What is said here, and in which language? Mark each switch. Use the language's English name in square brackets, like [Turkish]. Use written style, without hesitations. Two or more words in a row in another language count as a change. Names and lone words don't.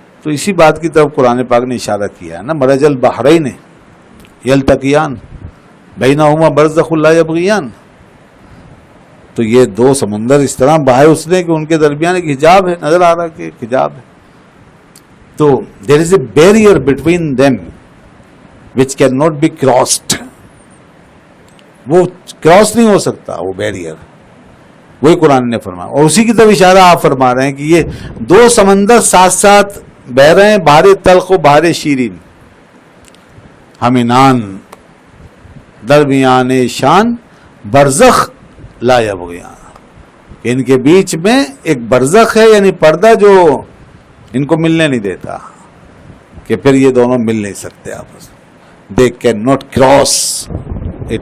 [Urdu] تو اسی بات کی طرف قرآن پاک نے اشارہ کیا ہے نا، [Arabic] مرج البحرین یلتقیان بینہما برزخ لا یبغیان. [Urdu] تو یہ دو سمندر اس طرح بہائے اس نے کہ ان کے درمیان ایک حجاب ہے، نظر آ رہا کہ ایک حجاب ہے. [English] تو there is a barrier between them which can not be crossed. [Urdu] وہ کراس نہیں ہو سکتا وہ بیریئر. وہی قرآن نے فرمایا، اور اسی کی طرف اشارہ آپ فرما رہے ہیں کہ یہ دو سمندر ساتھ ساتھ بہ رہے ہیں، [Persian] بحر تلخ و بحر شیرین. ہمینان درمیان شان [Arabic] برزخ لا یبغیان. [Urdu] ان کے بیچ میں ایک برزخ ہے، یعنی پردہ جو ان کو ملنے نہیں دیتا، کہ پھر یہ دونوں مل نہیں سکتے آپس. [English] they can not cross it.